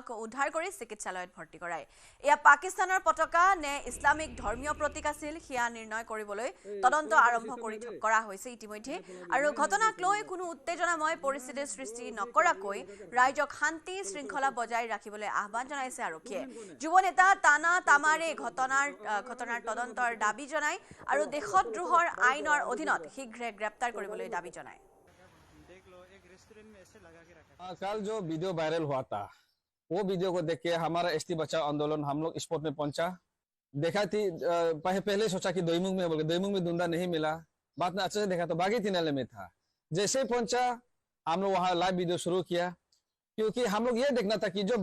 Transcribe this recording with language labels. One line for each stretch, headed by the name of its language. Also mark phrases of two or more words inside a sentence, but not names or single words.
Assamese: উদ্ধাৰ কৰি চিকিৎসালয়ত ভৰ্তি কৰায় এয়া পাকিস্তানৰ পতাকা নে ইছলামিক ধৰ্মীয় প্ৰতীক আছিল সেয়া নিৰ্ণয় কৰিবলৈ তদন্ত আৰম্ভ কৰা হৈছে ইতিমধ্যে আৰু ঘটনাক লৈ কোনো উত্তেজনাময় পৰিস্থিতিৰ সৃষ্টি নকৰাকৈ ৰাইজক শান্তি শৃংখলা বজাই ৰাখিবলৈ আহ্বান জনাইছে আৰক্ষীয়ে যুৱ নেতা তানা তামাৰে ঘটনাৰ তদন্তৰ দাবী জনায় আৰু দেশদ্ৰোহৰ আইনৰ অধীনত শীঘ্ৰে গ্ৰেপ্তাৰ কৰিবলৈ দাবী জনায়
Hindi: कल जो वीडियो वायरल हुआ था वो वीडियो को देख के हमारा एसटी बचाओ आंदोलन हम लोग स्पॉट में पहुंचा देखा थी पहले सोचा कि दोईमुख में बोल दोईमुख में धुंधा नहीं मिला बाद में अच्छे से देखा तो बागी तिनाले में था जैसे ही पहुंचा हम लोग वहाँ
English: live video
Hindi: शुरू किया क्योंकि हम लोग ये देखना था कि जो